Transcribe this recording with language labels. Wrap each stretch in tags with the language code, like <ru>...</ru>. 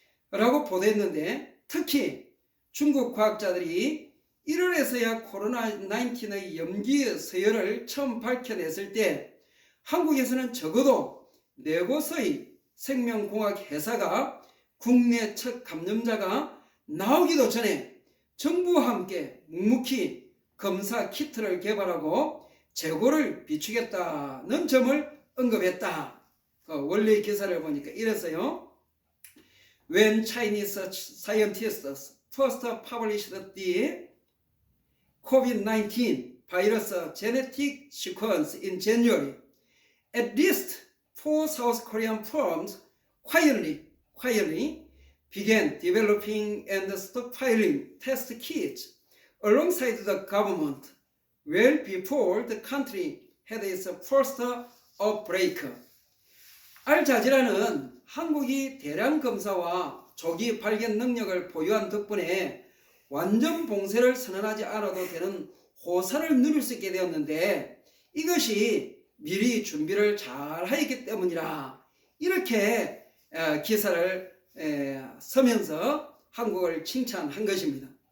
<ko>라고 보도했는데 특히 중국 과학자들이 1월에서야 코로나19의 염기 서열을 처음 밝혀냈을 때 한국에서는 적어도 4곳의 생명공학 회사가 국내 첫 감염자가 나오기도 전에 정부와 함께 묵묵히 검사 키트를 개발하고 재고를 비추겠다는 점을 언급했다. 원래 기사를 보니까 이랬어요.</ko> <en>When Chinese scientists first published the COVID-19 virus genetic sequence in January, at least 4 South Korean firms quietly began developing and stockpiling test kits alongside the government well before the country had its first outbreak.</en> <ko>알자지라는 한국이 대량 검사와 조기 발견 능력을 보유한 덕분에 완전 봉쇄를 선언하지 않아도 되는 호사를 누릴 수 있게 되었는데 이것이 미리 준비를 잘 하였기 때문이라 이렇게 기사를 쓰면서 한국을 칭찬한 것입니다.</ko>